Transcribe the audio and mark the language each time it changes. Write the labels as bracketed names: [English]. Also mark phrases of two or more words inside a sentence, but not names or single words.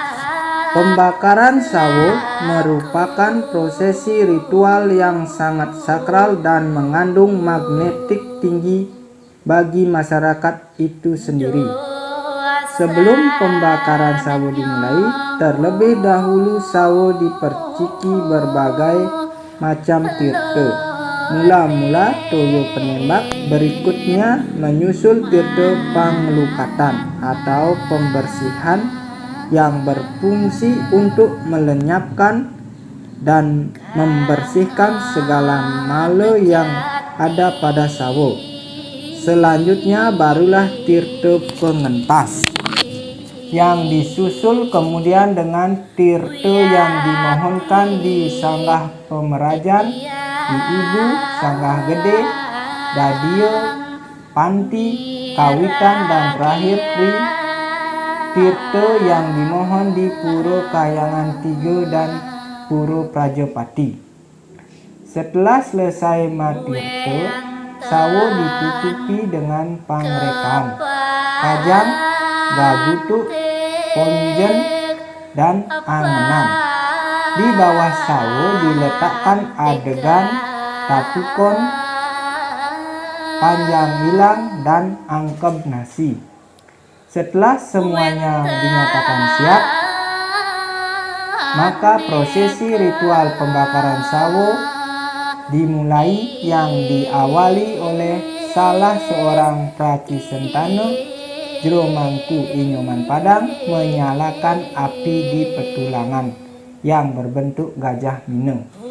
[Indonesian] Pembakaran sawo merupakan prosesi ritual yang sangat sakral dan mengandung magnetik tinggi bagi masyarakat itu sendiri. Sebelum pembakaran sawo dimulai, terlebih dahulu sawo diperciki berbagai macam tirta. Mula-mula toyo penembak, berikutnya menyusul tirta panglukatan atau pembersihan yang berfungsi untuk melenyapkan dan membersihkan segala mala yang ada pada sawo. Selanjutnya barulah tirta pengentas, yang disusul kemudian dengan tirta yang dimohonkan di sanggah pemerajan, di ibu, sanggah gede, dadio, panti, kawitan, dan terakhir pri tirta yang dimohon di Puro Kahyangan 3 dan Puro Prajapati. Setelah selesai matirta, sawo ditutupi dengan pangrekaan, kajang, gagutuk, ponjen, dan angenan. Di bawah sawo diletakkan adegan, tatukon, panjang hilang, dan angkeb nasi. Setelah semuanya dinyatakan siap, maka prosesi ritual pembakaran sawo dimulai yang diawali oleh salah seorang Prati Sentana Jomangku Inyoman Padang menyalakan api di petulangan yang berbentuk gajah mino.